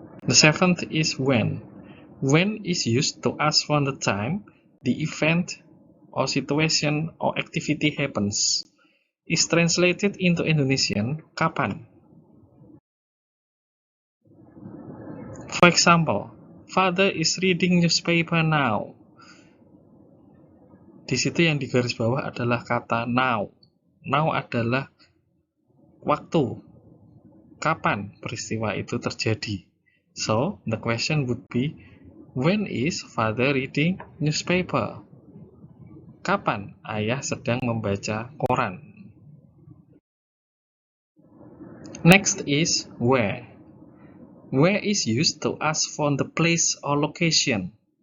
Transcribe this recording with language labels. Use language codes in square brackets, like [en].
[en] The 7th is when. When is used to ask for the time the event or situation or activity happens. Is translated into Indonesian, kapan? For example, father is reading newspaper now. [id] Di situ yang digaris bawah adalah kata now. Now adalah waktu. Kapan peristiwa itu terjadi? [en] So, the question would be, when is father reading newspaper? [id] Kapan ayah sedang membaca koran? [en] Next is where. Where is used to ask for the place or location.